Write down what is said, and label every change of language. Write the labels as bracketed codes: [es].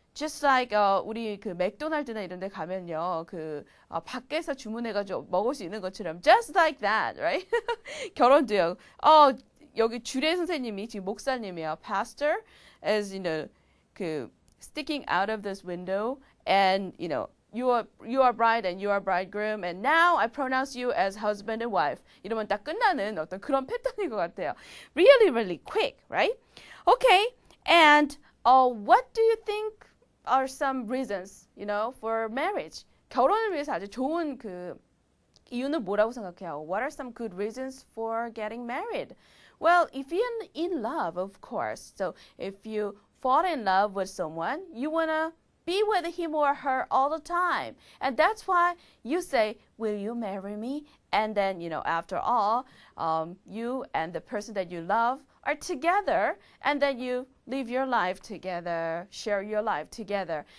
[en] Just like [ko] 우리 그 맥도날드나 이런 데 가면요. 밖에서 주문해가지고 먹을 수 있는 것처럼 [en] just like that, right? [ko] 결혼도요. 여기 주례 선생님이 지금 목사님이에요. [en] Pastor is sticking out of this window and you are bride and you are bridegroom and now I pronounce you as husband and wife. [ko] 이러면 딱 끝나는 어떤 그런 패턴인 것 같아요. [en] Really, really quick, right? Okay, and what do you think are some reasons, for marriage? [ko] 결혼을 위해서 아주 좋은 이유는 뭐라고 생각해요? [en] What are some good reasons for getting married? Well, if you're in love, of course. So if you fall in love with someone, you want to be with him or her all the time. And that's why you say, will you marry me? And then, after all, you and the person that you love are together, and then you live your life together, share your life together.